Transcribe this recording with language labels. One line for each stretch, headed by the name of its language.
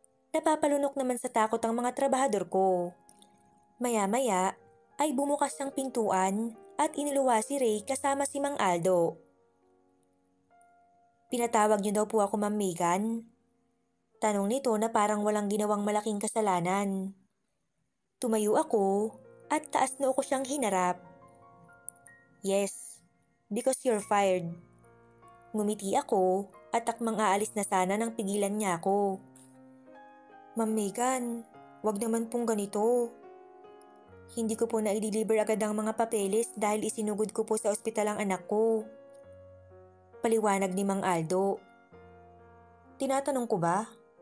Filipino: Napapalunok naman sa takot ang mga trabahador ko. Maya-maya ay bumukas ang pintuan at iniluwa si Ray kasama si Mang Aldo. Pinatawag niyo daw po ako, Ma'am Megan? Tanong nito na parang walang ginawang malaking kasalanan. Tumayo ako at taas na ako siyang hinarap.
English: Yes, because you're fired.
Filipino: Ngumiti ako at akmang aalis na sana nang pigilan niya ako. Ma'am Megan, wag naman pong ganito. Hindi ko po na-deliver agad ang mga papeles dahil isinugod ko po sa ospital ang anak ko. Paliwanag ni Mang Aldo. Tinatanong ko ba?